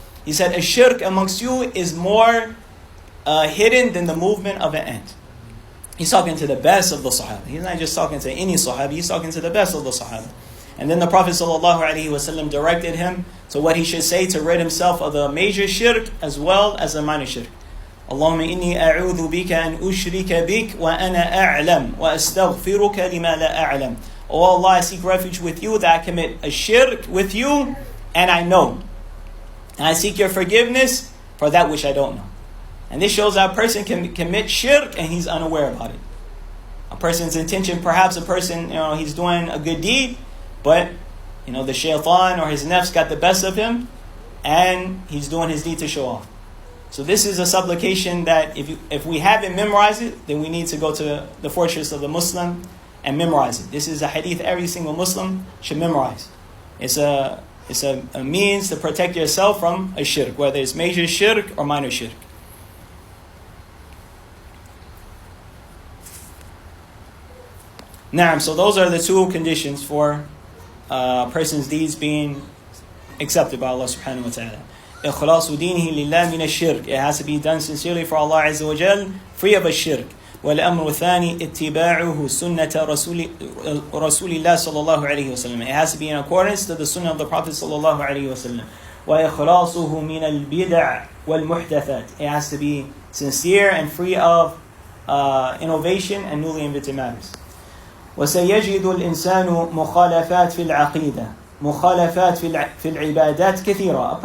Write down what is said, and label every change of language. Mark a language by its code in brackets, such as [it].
[en] He said, a shirk amongst you is more hidden than the movement of an ant. He's talking to the best of the Sahaba. He's not just talking to any Sahaba, he's talking to the best of the Sahaba. And then the Prophet ﷺ directed him to what he should say to rid himself of the major shirk as well as the minor shirk. [ar] اللهم إني أعوذ بك أن أشرك بك وأنا أعلم وأستغفرك لما لا أعلم. [en] Oh Allah, I seek refuge with you that I commit a shirk with you and I know. And I seek your forgiveness for that which I don't know. And this shows that a person can commit shirk and he's unaware about it. A person's intention, perhaps a person, he's doing a good deed, but the shaitan or his nafs got the best of him and he's doing his deed to show off. So this is a supplication that if we haven't memorized it, then we need to go to the fortress of the Muslim and memorize it. This is a hadith every single Muslim should memorize. It's a means to protect yourself from a shirk, whether it's major shirk or minor shirk. Naam, so those are the two conditions for a person's deeds being accepted by Allah subhanahu wa ta'ala. [ar] إخلاص دينه لله من الشرك. [en] It has to be done sincerely for Allah Azza wa Jal, free of a shirk. [ar] والأمر الثاني اتباعه سنة رسول الله صلى الله عليه وسلم. [en] It has to be in accordance to the sunnah of the Prophet [ar] صلى الله عليه وسلم. وإخلاصه من البدع والمحدثات. [en] It has to be sincere and free of innovation and newly invented matters. [ar] وسيجد الإنسان مخالفات في العقيدة مخالفات في العبادات كثيرة.